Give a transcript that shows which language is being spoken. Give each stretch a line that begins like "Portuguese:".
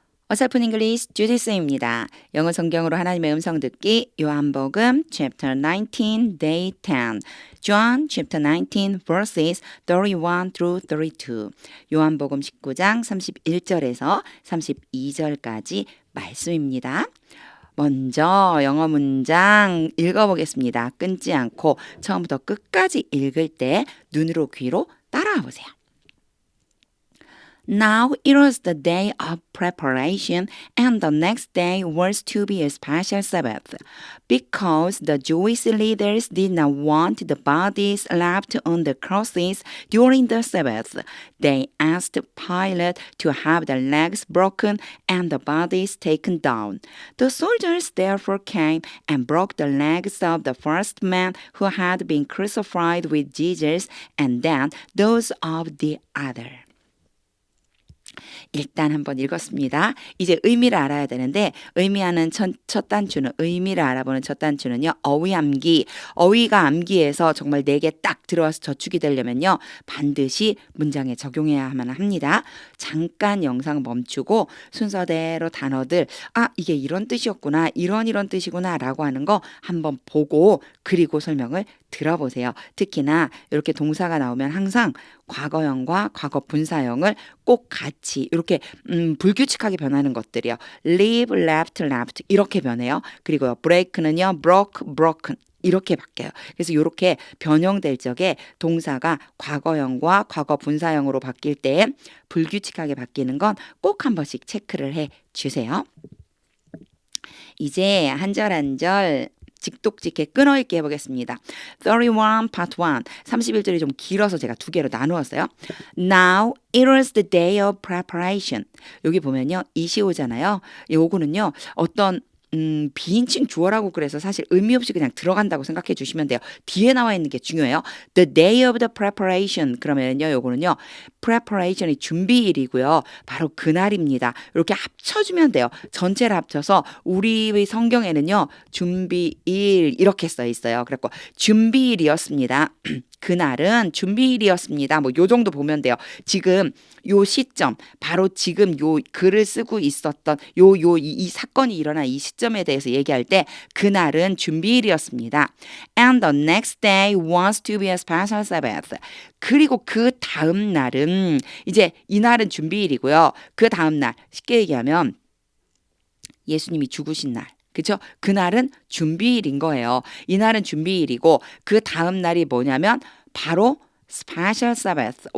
Korean: 어설픈 잉글리시 주디스입니다. 영어 성경으로 하나님의 음성 듣기 요한복음
English: chapter 19 day 10 John chapter 19 verses 31 through 32
Korean: 요한복음 19장 31절에서 32절까지 말씀입니다. 먼저 영어 문장 읽어보겠습니다. 끊지 않고 처음부터 끝까지 읽을 때 눈으로 귀로 따라와 보세요.
English: Now it was the day of preparation, and the next day was to be a special Sabbath. Because the Jewish leaders did not want the bodies left on the crosses during the Sabbath, they asked Pilate to have the legs broken and the bodies taken down. The soldiers therefore came and broke the legs of the first man who had been crucified with Jesus, and then those of the other.
Korean: 일단 한번 읽었습니다. 이제 의미를 알아야 되는데 의미하는 첫 단추는 의미를 알아보는 첫 단추는요. 어휘 암기. 어휘가 암기해서 정말 내게 딱 들어와서 저축이 되려면요. 반드시 문장에 적용해야만 합니다. 잠깐 영상 멈추고 순서대로 단어들 이게 이런 뜻이었구나. 이런 뜻이구나 라고 하는 거 한번 보고 그리고 설명을 들어보세요. 특히나 이렇게 동사가 나오면 항상 과거형과 과거 분사형을 꼭 같이 이렇게 불규칙하게 변하는 것들이요.
English: leave, left, left
Korean: 이렇게 변해요. 그리고요. break는요.
English: broke, broken
Korean: 이렇게 바뀌어요. 그래서 이렇게 변형될 적에 동사가 과거형과 과거 분사형으로 바뀔 때 불규칙하게 바뀌는 건 꼭 한 번씩 체크를 해 주세요. 이제 한 절 한 절 직독직해 끊어읽기 해보겠습니다. 31 part 1 31절이 좀 길어서 제가 두 개로 나누었어요.
English: Now it was the day of preparation.
Korean: 여기 보면요. 이시오잖아요. 요거는요. 어떤 비인칭 주어라고 그래서 사실 의미 없이 그냥 들어간다고 생각해 주시면 돼요. 뒤에 나와 있는 게 중요해요.
English: The day of the preparation.
Korean: 그러면요, 요거는요. preparation이 준비일이고요. 바로 그날입니다. 이렇게 합쳐주면 돼요. 전체를 합쳐서 우리의 성경에는요. 준비일 이렇게 써 있어요. 그래서 준비일이었습니다. 그날은 준비일이었습니다. 뭐 요 정도 보면 돼요. 지금 요 시점, 바로 지금 요 글을 쓰고 있었던 이 사건이 일어난 이 시점에 대해서 얘기할 때 그날은 준비일이었습니다.
English: And the next day was to be a special Sabbath.
Korean: 그리고 그 다음 날은 이제 이날은 준비일이고요. 그 다음 날 쉽게 얘기하면 예수님이 죽으신 날. 그렇죠? 그날은 준비일인 거예요. 이날은 준비일이고 그 다음 날이 뭐냐면 바로
English: Special Sabbath.